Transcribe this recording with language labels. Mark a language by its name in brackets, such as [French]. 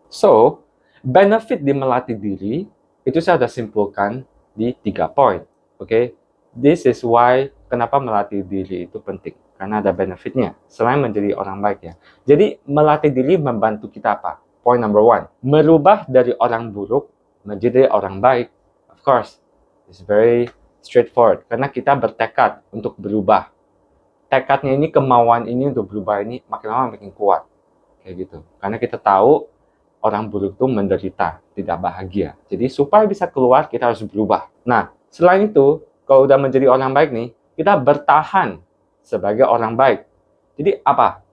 [Indonesian] So, benefit di melatih diri, itu saya sudah simpulkan di 3 poin. Oke, [English] this is why [Indonesian] kenapa melatih diri itu penting. Karena ada benefitnya, selain menjadi orang baik ya. Jadi, melatih diri membantu kita apa? [English] Point number 1, [Indonesian] merubah dari orang buruk menjadi orang baik. [English] Of course, it's very straightforward. [Indonesian] Karena kita bertekad untuk berubah. Tekadnya ini, kemauan ini untuk berubah ini makin lama makin kuat. Kayak gitu. Karena kita tahu orang buruk itu menderita, tidak bahagia. Jadi supaya bisa keluar, kita harus berubah. Nah, selain itu, Kalau udah menjadi orang baik nih, kita bertahan sebagai orang baik. Jadi apa?